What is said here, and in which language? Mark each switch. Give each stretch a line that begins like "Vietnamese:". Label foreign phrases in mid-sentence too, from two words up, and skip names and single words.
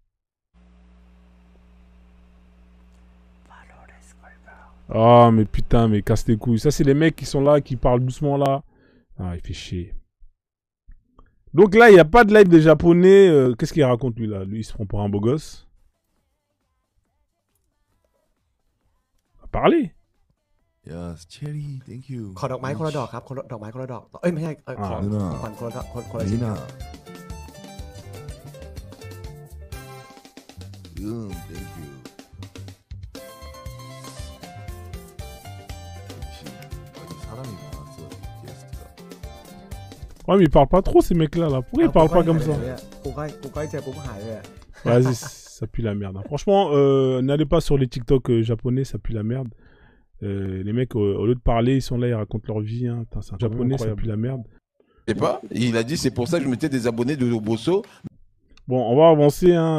French: Ah, mais putain, mais casse tes couilles. Ça, c'est les mecs qui sont là, qui parlent doucement là. Ah, il fait chier. Donc là, il n'y a pas de live des japonais. Qu'est-ce qu'il raconte lui là? Lui, il se prend pour un beau gosse. Va parler.
English: Yes, Cherry, thank you.
Thai: ขอดอกไม้คนละดอกครับดอกไม้คนละดอกเอ้ยไม่ใช่ขอขวัญคนละชิ้นครับ
English: Thank you.
Korean: 사람이 많았어, 게스트가.
French: Ouais, mais ils parlent pas trop ces mecs-là. Là. Pourquoi ils parlent pas comme ça?
Thai: กูใกล้เจอปุ๊บหายเลย
French: Vas-y, ça pue la merde. Hein. Franchement, n'allez pas sur les TikTok japonais, ça pue la merde. Les mecs, au lieu de parler, ils sont là, ils racontent leur vie. Hein. Putain, c'est un japonais, ça pue la merde. Je sais pas, il a dit c'est pour ça que je mettais des abonnés de Bosso. Bon, on va avancer. Hein.